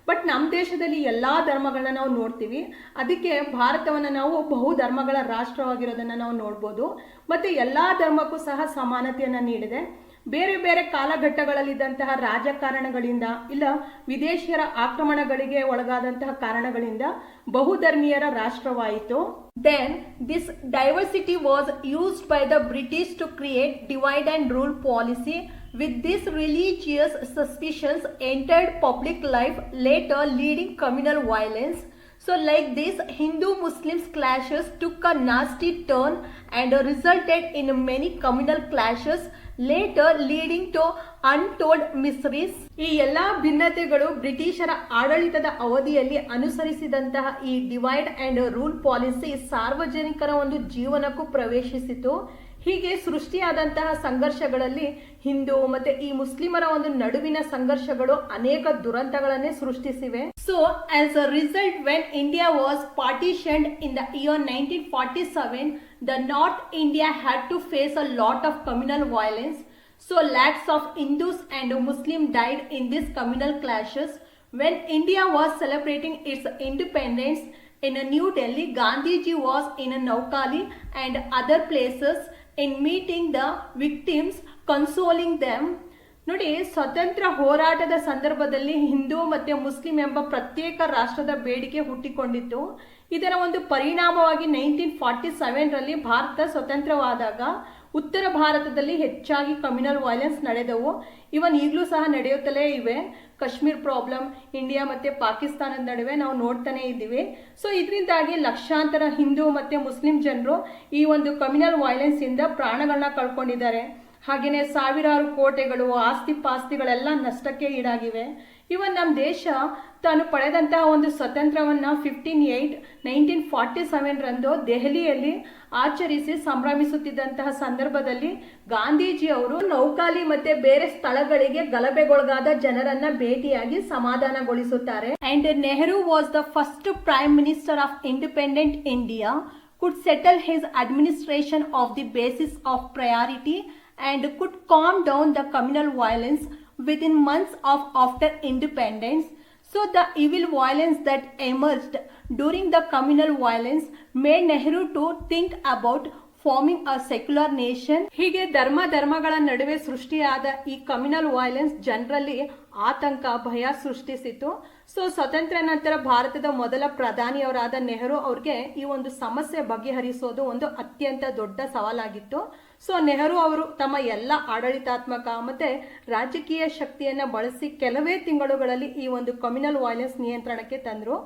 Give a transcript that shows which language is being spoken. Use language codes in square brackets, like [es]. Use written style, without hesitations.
[kn] But ನಮ್ಮ ದೇಶದಲ್ಲಿ ಎಲ್ಲ ಧರ್ಮಗಳನ್ನ ನಾವು ನೋಡ್ತೀವಿ. ಅದಕ್ಕೆ ಭಾರತವನ್ನು ನಾವು ಬಹುಧರ್ಮಗಳ ರಾಷ್ಟ್ರವಾಗಿರೋದನ್ನು ನಾವು ನೋಡ್ಬೋದು. ಮತ್ತು ಎಲ್ಲ ಧರ್ಮಕ್ಕೂ ಸಹ ಸಮಾನತೆಯನ್ನು ನೀಡಿದೆ. ಬೇರೆ ಬೇರೆ ಕಾಲಘಟ್ಟಗಳಲ್ಲಿದ್ದಂತಹ ರಾಜಕಾರಣಗಳಿಂದ ಇಲ್ಲ ವಿದೇಶಿಯರ ಆಕ್ರಮಣಗಳಿಗೆ ಒಳಗಾದಂತಹ ಕಾರಣಗಳಿಂದ ಬಹುಧರ್ಮೀಯರ ರಾಷ್ಟ್ರವಾಯಿತು. [en] Then this diversity was used by the British to create divide and rule policy. With this, religious suspicions entered public life, later leading communal violence. So like this, Hindu-Muslims clashes took a nasty turn and resulted in many communal clashes, later leading to untold miseries. [kn] ಈ ಎಲ್ಲ ಭಿನ್ನತೆಗಳು ಬ್ರಿಟಿಷರ ಆಡಳಿತದ ಅವಧಿಯಲ್ಲಿ ಅನುಸರಿಸಿದಂತಹ ಈ [en] divide and rule policy [kn] ಸಾರ್ವಜನಿಕರ ಒಂದು ಜೀವನಕ್ಕೂ ಪ್ರವೇಶಿಸಿತು. ಹೀಗೆ ಸೃಷ್ಟಿಯಾದಂತಹ ಸಂಘರ್ಷಗಳಲ್ಲಿ ಹಿಂದೂ ಮತ್ತೆ ಈ ಮುಸ್ಲಿಮರ ಒಂದು ನಡುವಿನ ಸಂಘರ್ಷಗಳು ಅನೇಕ ದುರಂತಗಳನ್ನೇ ಸೃಷ್ಟಿಸಿವೆ. [en] So as a result, when India was partitioned in the year 1947, the North India had to face a lot of communal violence. So lakhs of Hindus and Muslims died in these communal clashes. When India was celebrating its independence in New Delhi, Gandhiji was in Naukali and other places in meeting the victims, consoling them. [kn] ನೋಡಿ, ಸ್ವತಂತ್ರ ಹೋರಾಟದ ಸಂದರ್ಭದಲ್ಲಿ ಹಿಂದೂ ಮತ್ತು Muslim ಎಂಬ ಪ್ರತ್ಯೇಕ ರಾಷ್ಟ್ರದ ಬೇಡಿಕೆ ಹುಟ್ಟಿಕೊಂಡಿತ್ತು. ಇದರ ಒಂದು ಪರಿಣಾಮವಾಗಿ 1947ರಲ್ಲಿ ಭಾರತ ಸ್ವತಂತ್ರವಾದಾಗ ಉತ್ತರ ಭಾರತದಲ್ಲಿ ಹೆಚ್ಚಾಗಿ ಕಮ್ಯುನಲ್ ವೈಲೆನ್ಸ್ ನಡೆದವು. ಇವನ್ ಈಗಲೂ ಸಹ ನಡೆಯುತ್ತಲೇ ಇವೆ. ಕಾಶ್ಮೀರ್ ಪ್ರಾಬ್ಲಮ್ ಇಂಡಿಯಾ ಮತ್ತೆ ಪಾಕಿಸ್ತಾನದ ನಡುವೆ ನಾವು ನೋಡ್ತಾನೆ ಇದ್ದೀವಿ. ಸೊ ಇದರಿಂದಾಗಿ ಲಕ್ಷಾಂತರ ಹಿಂದೂ ಮತ್ತೆ ಮುಸ್ಲಿಂ ಜನರು ಈ ಒಂದು ಕಮ್ಯುನಲ್ ವೈಲೆನ್ಸ್ ಇಂದ ಪ್ರಾಣಗಳನ್ನ ಕಳ್ಕೊಂಡಿದ್ದಾರೆ. ಹಾಗೆಯೇ ಸಾವಿರಾರು ಕೋಟೆಗಳು, ಆಸ್ತಿ ಪಾಸ್ತಿಗಳೆಲ್ಲ ನಷ್ಟಕ್ಕೆ ಈಡಾಗಿವೆ. ಇವನ್ ನಮ್ಮ ದೇಶ ತಾನು ಪಡೆದಂತಹ ಒಂದು ಸ್ವತಂತ್ರವನ್ನ 1947 ರಂದು ದೆಹಲಿಯಲ್ಲಿ ಆಚರಿಸಿ ಸಂಭ್ರಮಿಸುತ್ತಿದ್ದಂತಹ ಸಂದರ್ಭದಲ್ಲಿ ಗಾಂಧೀಜಿ ಅವರು ನೌಕಾಲಿ ಮತ್ತೆ ಬೇರೆ ಸ್ಥಳಗಳಿಗೆ ಗಲಭೆಗೊಳಗಾದ ಜನರನ್ನ ಭೇಟಿಯಾಗಿ ಸಮಾಧಾನಗೊಳಿಸುತ್ತಾರೆ. [en] And Nehru was the first prime minister of independent India, could settle his administration of the basis of priority and could calm down the communal violence within months of after independence. So the evil violence that emerged during the communal violence made Nehru to think about forming a secular nation. [kn] ಹೀಗೆ ಧರ್ಮಗಳ ನಡುವೆ ಸೃಷ್ಟಿಯಾದ ಈ communal violence ಜನರಲ್ಲಿ ಆತಂಕ, ಭಯ ಸೃಷ್ಟಿಸಿತು. So ಸ್ವತಂತ್ರ ನಂತರ ಭಾರತದ ಮೊದಲ ಪ್ರಧಾನಿಯವರಾದ ನೆಹರು ಅವ್ರಿಗೆ ಈ ಒಂದು ಸಮಸ್ಯೆ ಬಗೆಹರಿಸೋದು ಒಂದು ಅತ್ಯಂತ ದೊಡ್ಡ ಸವಾಲಾಗಿತ್ತು. ಸೊ ನೆಹರು ಅವರು ತಮ್ಮ ಎಲ್ಲ ಆಡಳಿತಾತ್ಮಕ ಮತ್ತೆ ರಾಜಕೀಯ ಶಕ್ತಿಯನ್ನ ಬಳಸಿ ಕೆಲವೇ ತಿಂಗಳುಗಳಲ್ಲಿ ಈ ಒಂದು ಕಮ್ಯುನಲ್ ವೈಲೆನ್ಸ್ ನಿಯಂತ್ರಣಕ್ಕೆ ತಂದ್ರು.